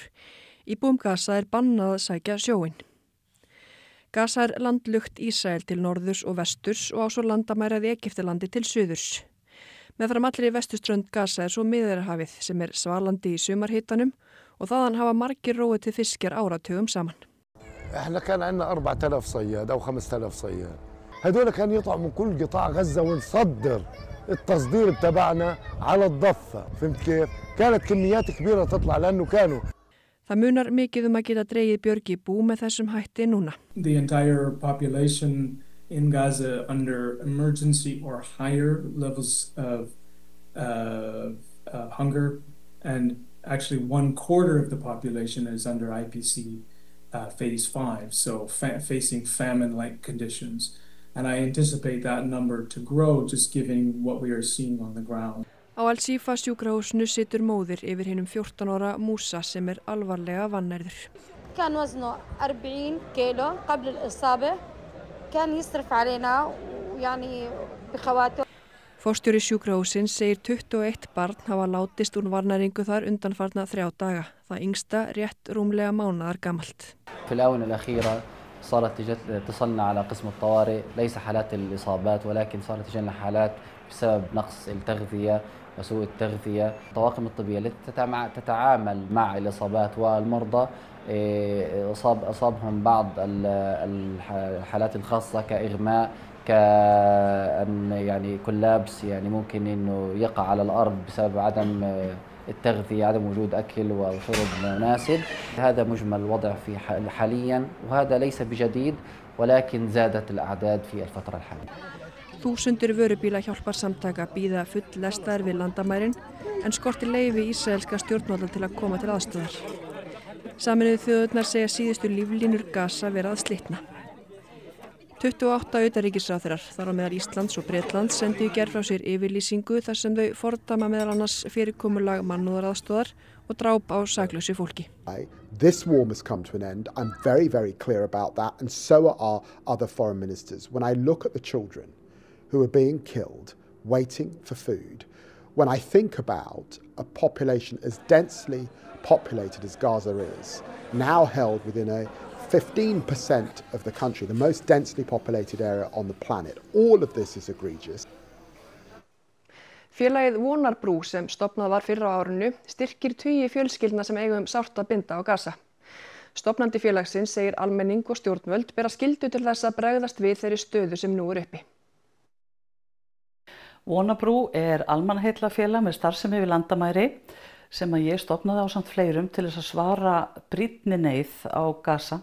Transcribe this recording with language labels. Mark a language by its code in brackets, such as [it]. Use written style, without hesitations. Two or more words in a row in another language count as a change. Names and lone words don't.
[is] Íbúum Gaza er bannað að sækja sjóinn. Gaza er landlugt Ísrael til norðurs og vesturs og á svo landamærað Egyptalandi til suðurs. Meðfram allri vesturströnd Gaza er svo Miðjarðarhafið sem er svalandi í sumarhitanum og þaðan hafa margir róið til fiskjar áratugum saman. [ar] احنا كان عندنا 4000 صياد او 5000 صياد. هذول كانوا يطلعوا من كل قطاع غزة ونصدر التصدير تبعنا على الضفة. فهمت كيف؟ كانت كميات كبيرة تطلع لانه كانوا [is] Það munar mikið að geta dregið björg í bú með þessum hætti núna. [en] The entire population in Gaza under emergency or higher levels of hunger, and actually 1/4 of the population is under IPC phase 5, so facing famine-like conditions. And I anticipate that number to grow just given what we are seeing on the ground. [is] Á Al-Shifa sjúkrahúsinu situr móðir yfir hinum 14 ára Musa sem er alvarlega vannærður. [ar] كان وزنه 40 كيلو قبل الإصابة كان يصرف علينا ويعني بخواته. [is] Forstjóri sjúkrahússins segir 21 barn hafa látist úr vannæringu þar undanfarna 3 daga. Það yngsta rétt rúmlega mánaðar gamalt. [ar] في الآونة الأخيرة صارت اتصلنا على قسم الطوارئ ليس حالات الإصابات ولكن صارت تجينا حالات بسبب نقص التغذية وسوء التغذية. الطواقم الطبية التي تتعامل مع الإصابات والمرضى أصابهم بعض الحالات الخاصة كإغماء كأن يعني كولابس يعني ممكن إنه يقع على الأرض بسبب عدم التغذية عدم وجود أكل وشرب مناسب. هذا مجمل الوضع في حاليا وهذا ليس بجديد ولكن زادت الأعداد في الفترة الحالية. [is] Þúsundir vörubíla hjálparsamtaka bíða full-lestaðir við landamærin en skortir leyfi ísraelska stjórnvalda til að koma til aðstoðar. Sameinuðu þjóðirnar segja síðustu líflínur Gaza vera að slitna. 28 utanríkisráðherrar, þar á meðal Íslands og Bretlands, sendu í gær frá sér yfirlýsingu þar sem þau fordæma meðal annars fyrirkomulag mannúðaraðstoðar og dráp á saklausu fólki. [en] This war must come to an end. I'm very, very clear about that, and so are our other foreign ministers. When I look at the children who are being killed, waiting for food, when I think about a population as densely populated as Gaza is, now held within a 15% of the country, the most densely populated area on the planet, all of this is egregious. [is] Félagið Vonarbrú sem stofnað var fyrr á árinu styrkir tugi fjölskyldna sem eiga sárt að binda á Gaza. Stofnandi félagsins segir almenning og stjórnvöld bera skyldu til þess að bregðast við þeirri stöðu sem nú er uppi. Vonarbrú er almannaheillafélag með starfsemi við landamæri sem að ég stofnaði ásamt fleirum til þess að svara brýnni neyð á Gaza.